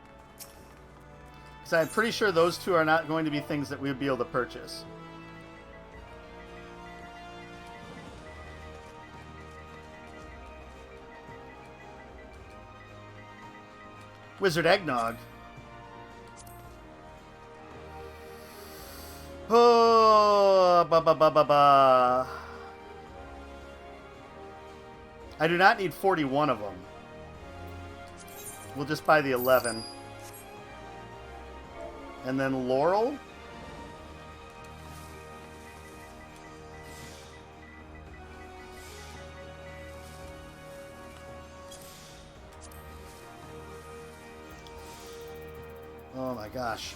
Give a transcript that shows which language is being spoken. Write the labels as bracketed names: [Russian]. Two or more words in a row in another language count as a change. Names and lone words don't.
[English] So I'm pretty sure those two are not going to be things that we would be able to purchase. Wizard eggnog. Oh, ba ba ba ba ba. I do not need 41 of them. We'll just buy the 11. And then laurel. Oh my gosh.